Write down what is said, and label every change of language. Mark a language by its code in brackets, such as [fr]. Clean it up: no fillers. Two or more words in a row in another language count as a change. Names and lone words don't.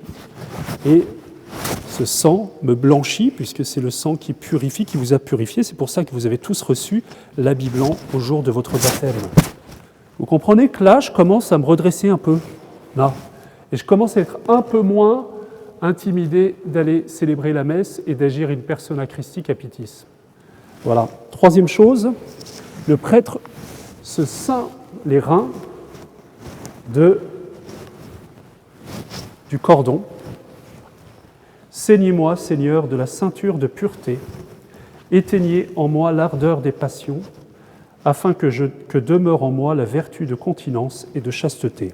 [fr] Et ce sang me blanchit, puisque c'est le sang qui purifie, qui vous a purifié. C'est pour ça que vous avez tous reçu l'habit blanc au jour de votre baptême. Vous comprenez que là, je commence à me redresser un peu. Là. Et je commence à être un peu moins intimidé d'aller célébrer la messe et d'agir [la] in persona Christi capitis. [fr] Voilà. Troisième chose, le prêtre se ceint les reins du cordon. Ceignez-moi, Seigneur, de la ceinture de pureté, éteignez en moi l'ardeur des passions, afin que demeure en moi la vertu de continence et de chasteté.